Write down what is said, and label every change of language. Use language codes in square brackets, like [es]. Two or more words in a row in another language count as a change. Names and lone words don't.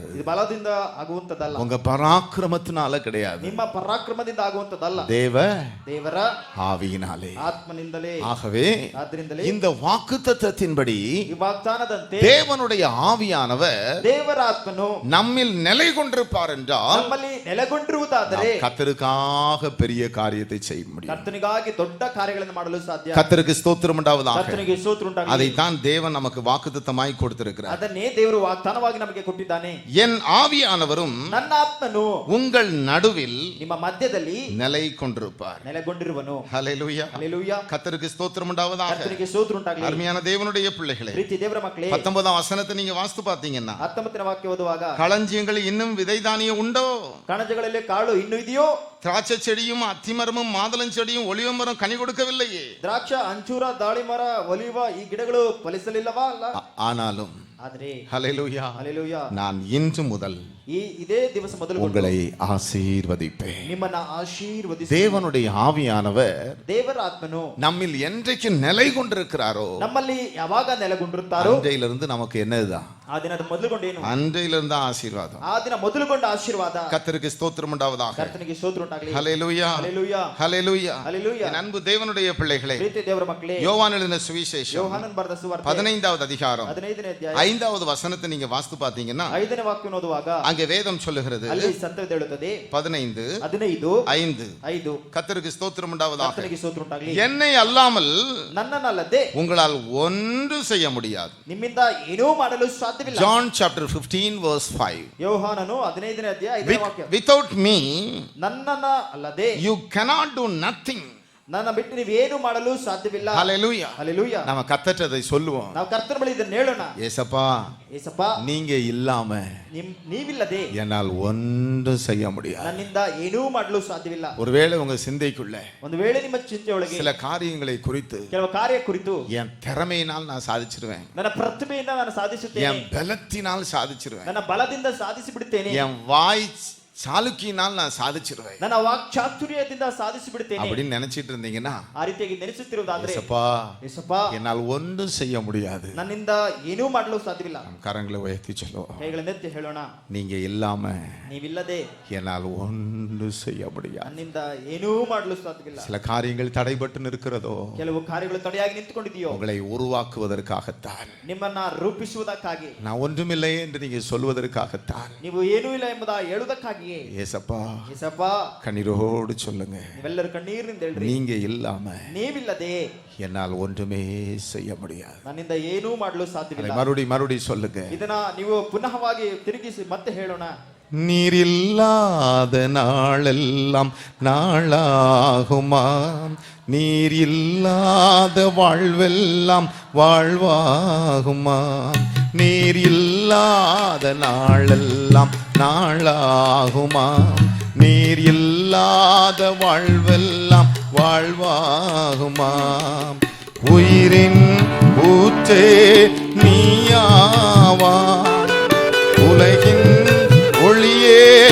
[kn] ಇದು ಬಲದಿಂದ ಆಗುವಂತದಲ್ಲ, [ta] உங்க பராக்கிரமத்தினால கிடையாது, [kn] ನಿಮ್ಮ ಪರಾಕ್ರಮದಿಂದ ಆಗುವಂತದಲ್ಲ, [ta] தேவர [kn] ಆವಿயினாலே, ಆತ್ಮನಿಂದಲೇ. [ta] ஆகவே [kn] ಆದ್ದರಿಂದಲೇ [ta] இந்த வாக்குத்தத்தத்தின்படி [kn] ಈ ವಾಗ್ದಾನದಂತೆ [ta] தேவனுடைய ஆவியானவர் [kn] ದೇವರ ಆತ್ಮನು [ta] நம்மில் நிலை கொண்டிருப்பார் என்றால் [kn] ನಮ್ಮಲ್ಲಿ ನೆಲೆಗೊಂಡಿರುವುದಾದರೆ [ta] கர்த்தருக்காக பெரிய காரியத்தை செய்ய முடியும். [kn] ಕರ್ತನಿಗಾಗಿ ದೊಡ್ಡ ಕಾರ್ಯಗಳನ್ನು ಮಾಡಲು ಸಾಧ್ಯ. [ta] கர்த்தருக்கு ஸ்தோத்திரம் உண்டாவதாக. [kn] ಕರ್ತನಿಗೆ ಸ್ತೋತ್ರ ಉಂಟಾಗಲಿ. [ta] அதைத்தான் தேவன் நமக்கு வாக்குத்தத்தமாய் கொடுத்திருக்கிறார். [kn] ಅದನ್ನೇ ದೇವರು ವಾಗ್ದಾನವಾಗಿ ನಮಗೆ ಕೊಟ್ಟಿದ್ದಾನೆ. [ta] என் ஆவியானவரும் [kn] ನನ್ನ ಆತ್ಮನು [ta] உங்கள் நடுவில் [kn] ನಿಮ್ಮ ಮಧ್ಯದಲ್ಲಿ [ta] நிலை கொண்டிருப்பார். [kn] ನೆಲೆಗೊಂಡಿರುವನು. [ta] ஹல்லேலூயா, ஹல்லேலூயா, கர்த்தருக்கு ஸ்தோத்திரம் உண்டாவதாக. [kn] கர்த்தನಿಗೆ ಸ್ತೋತ್ರ ಉಂಟಾಗಲಿ. [ta] அருமையான தேவனுடைய பிள்ளைகளே, [kn] ಪ್ರೀತಿ ದೇವರ ಮಕ್ಕಳೇ, [ta] 19ஆம் வசனத்தை நீங்க வாசித்து பார்த்தீங்கன்னா [kn] 19ನೇ ವಾಕ್ಯ ಓದುವಾಗ, [ta] களஞ்சியங்கள் இன்னும் விதை தானியம் உண்டோ, [kn] ಕಣಜಗಳಲ್ಲಿ ಕಾಳು ಇನ್ನೂ ಇದೆಯೋ, [ta] திராட்சை செடியும் அத்திமரமும் மாதுளம் செடியும் ஒலிவ மரம் கனி கொடுக்கவில்லையே, [kn] ದ್ರಾಕ್ಷ ಅಂಚೂರ ದಾಳಿ ಮರ ಒಲಿವ ಈ ಗಿಡಗಳು ಫಲಿಸಲಿಲ್ಲವಾ, ಅಲ್ಲ, [ta] ஆனாலும் [kn] ಆದರೆ [ta] ஹல்லேலூயா, ஹல்லேலூயா, நான் இன்று முதல் [kn] ಇದೇ ದಿವಸ ಮೊದಲು [ta] உங்களை ஆசீர்வதிப்பேன். [kn] ನಿಮ್ಮನ್ನ ಆಶೀರ್ವದಿಸಿ. [ta] தேவனுடைய ஆவியானவர் [kn] ದೇವರ ಆತ್ಮನು [ta] நம்மில் என்றைக்கு நிலை கொண்டிருக்கிறாரோ, [kn] ನಮ್ಮಲ್ಲಿ ಯಾವಾಗ ನೆಲೆಗೊಂಡಿರುತ್ತಾರೋ [ta] அன்றையிலிருந்து நமக்கு என்னதுதான், [kn] ಆ ದಿನದ ಮೊದಲುಗೊಂಡೇನು, [ta] அன்றையிலிருந்து ஆசீர்வாதம். [kn] ಆ ದಿನ ಮೊದಲುಗೊಂಡ ಆಶೀರ್ವಾದ. [ta] கர்த்தருக்கு ஸ்தோத்திரம் உண்டாவதாக. [kn] ಕರ್ತನಿಗೆ ಸ್ತೋತ್ರ ಉಂಟಾಗಲಿ. [ta] ஹல்லேலூயா, ஹல்லேலூயா, ஹல்லேலூயா. ஹல்லேலூயா. என் அன்பு தேவனுடைய பிள்ளைகளே, [kn] ಪ್ರೀತಿ ದೇವರ ಮಕ್ಕಳೇ, [ta] யோவான் எழுதின சுவிசேஷம் [kn] ಯೋಹಾನನ್ ಬರೆದ ಸುವಾರ್ತೆ [ta] 15வது அதிகாரம் [kn] 15ನೇ ಅಧ್ಯಾಯ [ta] 5வது வசனத்தை நீங்க வாசித்து பார்த்தீங்கன்னா [kn] 5ನೇ ವಾಕ್ಯ ಓದುವಾಗ [ta] அங்கே வேதம் சொல்லுகிறது, [kn] ಅಲ್ಲಿ ಸತ್ಯವೇದ ಹೇಳುತ್ತದೆ, [ta] 15:5 கர்த்தருக்கு ஸ்தோத்திரம் உண்டாவதாக. [kn] ಕರ್ತನಿಗೆ ಸ್ತೋತ್ರ ಉಂಟಾಗಲಿ. [ta] என்னை அல்லாமல் [kn] ನನ್ನನ್ನಲ್ಲದೆ [ta] உங்களால் ஒன்று செய்ய முடியாது. [kn] ನಿಮ್ಮಿಂದ ಏನೂ ಮಾಡಲು ಸಾಧ್ಯವಿಲ್ಲ. [en] John chapter 15 verse 5. [kn] ಯೋಹಾನನು 15ನೇ ಅಧ್ಯಾಯ 5ನೇ ವಾಕ್ಯ, [en] Without me [kn] ನನ್ನನ್ನ ಅಲ್ಲದೆ [en] you cannot do nothing. [kn] ನನ್ನ ಬಿಟ್ಟು ನೀವೇನು ಮಾಡಲು ಸಾಧ್ಯವಿಲ್ಲ. [ta] ஹல்லேலூயா, ஹல்லேலூயா. நாம கர்த்தரை சொல்லுவோம், [kn] ನಾವು ಕರ್ತನ ಬಳಿ ಇದನ್ನ ಹೇಳೋಣ, [ta] ஏசப்பா [kn] ಏಸಪ್ಪ, [ta] நீங்க இல்லாம [kn] ನೀವಿಲ್ಲದೆ [ta] என்னால் ஒன்றும் செய்ய முடியாது. [kn] ನನ್ನಿಂದ ಏನೂ ಮಾಡಲು ಸಾಧ್ಯವಿಲ್ಲ. [ta] ஒருவேளை உங்க சிந்தைக்குள்ள [kn] ಒಂದು ವೇಳೆ ನಿಮ್ಮ ಚಿಂತೆಯೊಳಗೆ [ta] சில காரியங்களை குறித்து [kn] ಕೆಲವು ಕಾರ್ಯ ಕುರಿತು [ta] என் திறமையினால் நான் சாதிச்சிருவேன், [kn] ನನ್ನ ಪ್ರತಿಭೆಯಿಂದ ನಾನು ಸಾಧಿಸುತ್ತೇನೆ, [ta] என் பலத்தினால் சாதிச்சிருவேன், [kn] ನನ್ನ ಬಲದಿಂದ ಸಾಧಿಸಿ ಬಿಡುತ್ತೇನೆ, [ta] என் வாய் சாலுக்கினால் நான் சாதிச்சிருவேன், [kn] ನನ್ನ ವಾಕ್ಚಾತುರ್ಯದಿಂದ ಸಾಧಿಸಿ ಬಿಡುತ್ತೇನೆ [ta] அப்படின்னு நினைச்சிட்டு இருந்தீங்கன்னா, [kn] ಆ ರೀತಿಯಾಗಿ ನೆನೆಸುತ್ತಿರುವುದಾದ್ರೆ, [ta] ஏசப்பா என்னால் ஒன்றும் செய்ய முடியாது, [kn] ನನ್ನಿಂದ ಏನೂ ಮಾಡಲು ಸಾಧ್ಯವಿಲ್ಲ. [ta] கரங்களை உயர்த்தி சொல்லுவோம், [kn] ಕೈಗಳನ್ನೆತ್ತಿ ಹೇಳೋಣ, [ta] நீங்க இல்லாம [kn] ನೀವಿಲ್ಲದೆ [ta] என்னால் ஒன்றும் செய்ய முடியாது. [kn] ನನ್ನಿಂದ ಏನೂ ಮಾಡಲು ಸಾಧ್ಯವಿಲ್ಲ. [ta] சில காரியங்கள் தடைபட்டு நிற்கிறதோ, [kn] ಕೆಲವು ಕಾರ್ಯಗಳು ತಡೆಯಾಗಿ ನಿಂತುಕೊಂಡಿದೆಯೋ, [ta] உங்களை உருவாக்குவதற்காகத்தான், [kn] ನಿಮ್ಮನ್ನ ರೂಪಿಸುವುದಕ್ಕಾಗಿ, [ta] நான் ஒன்றுமில்லை என்று நீங்க சொல்வதற்காகத்தான். [kn] ನೀವು ಏನೂ ಇಲ್ಲ ಎಂಬುದ ಹೇಳುವುದಕ್ಕಾಗಿ, [ta] ஏசப்பா [kn] ಏಸಪ್ಪ, [ta] கண்ணீரோடு சொல்லுங்க, [kn] ನೀವೆಲ್ಲರೂ ಕಣ್ಣೀರಿನಿಂದ ಹೇಳ್ರಿ, [ta] நீங்க இல்லாம [kn] ನೀವಿಲ್ಲದೆ [ta] என்னால் ஒன்றுமே செய்ய முடியாது. [kn] ನನ್ನಿಂದ ಏನೂ ಮಾಡಲು ಸಾಧ್ಯವಿಲ್ಲ. [ta] மறுபடி சொல்லுங்க, [kn] ಇದನ್ನ ನೀವು ಪುನಃವಾಗಿ ತಿರುಗಿಸಿ ಮತ್ತೆ ಹೇಳೋಣ. [ta] நீர் இல்லாத நாளெல்லாம் நாளாகுமா, நீர் இல்லாத வாழ்வெல்லாம் வாழ்வாகுமா, நீர் இல்லாத நாளெல்லாம் நாளாகுமா, நீர் இல்லாத வாழ்வெல்லாம் வாழ்வாகுமா, உயிரின் ஊற்றே நீயாவா, உலகின் ஒளியே